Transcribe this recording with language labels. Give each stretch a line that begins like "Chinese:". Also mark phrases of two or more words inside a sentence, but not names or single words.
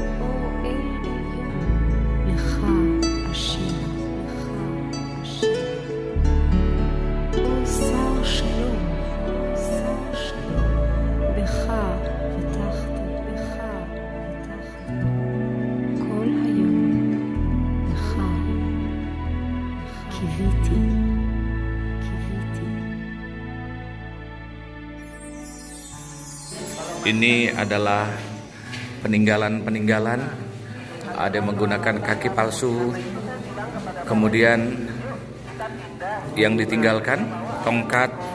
Hebrew: לך השם או שר שלום בך בטחתי כל היום לך. Kiviti.
Indonesian: Ini adalah peninggalan-peninggalan. Ada yang menggunakan kaki palsu. Kemudian yang ditinggalkan tongkat.